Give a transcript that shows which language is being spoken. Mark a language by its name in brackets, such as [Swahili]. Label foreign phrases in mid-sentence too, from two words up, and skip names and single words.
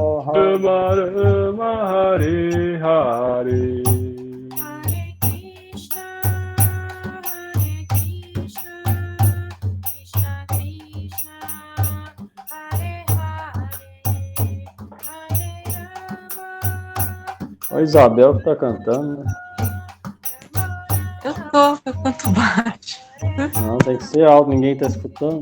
[Sanskrit] Rama Rama, Hare Hare. Hare Krishna, Krishna Krishna, Hare Hare, Hare Rama, [Portuguese] A Isabel que tá cantando, né? Eu canto baixo. Não, tem que ser alto, ninguém tá escutando.